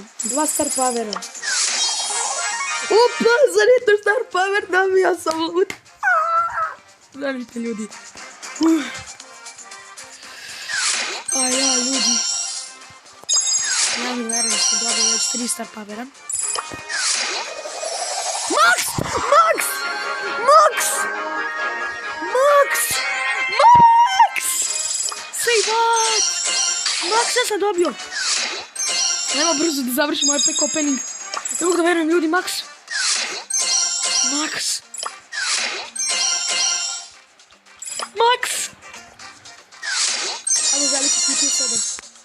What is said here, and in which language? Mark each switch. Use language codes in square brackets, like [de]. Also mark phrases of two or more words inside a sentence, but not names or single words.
[sr] 2 Star Powera. Opa, za Nitu Star Power dobio sam loot. Zanite, ljudi. A ja, ljudi. Ja mi verujem da sam dobio već 3 Star Powera. Max! [en] Say what? [sr] Maxa sam dobio. Evo brzo da završimo ovaj [en] pack opening. [sr] Ne mogu da verujem, ljudi, Max. Ajmo zaliti kutiju 7.